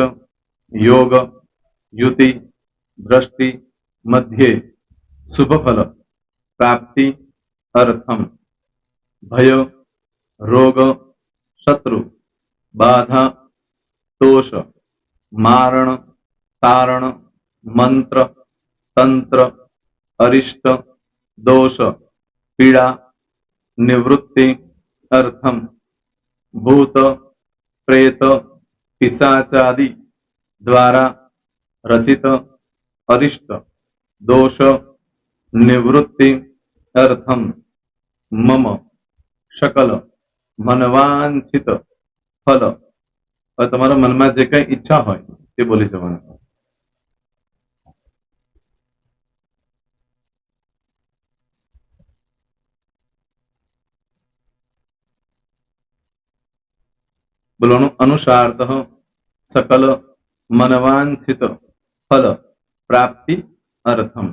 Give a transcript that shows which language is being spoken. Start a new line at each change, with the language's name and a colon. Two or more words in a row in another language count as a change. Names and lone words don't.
Sanskrit: योग, युति, दृष्टि, मध्ये, शुभ फल, प्राप्ति, अर्थम, भय, रोग, शत्रु, बाधा, दोष, मारण, तारण, मंत्र, तंत्र, अरिष्ट, दोष, पीड़ा, निवृत्ति, अर्थम, भूत, प्रेत, पिशाचादि द्वारा रचित अरिष्ट, दोष निवृत्ति अर्थम मम सकल मनवांछित फल।
Gujarati: તમારા મનમાં જે કઈ ઈચ્છા હોય તે બોલી જવાનું. બોલવાનું અનુસારતઃ
Sanskrit: सकल मनवांछित फल प्राप्ति अर्थम.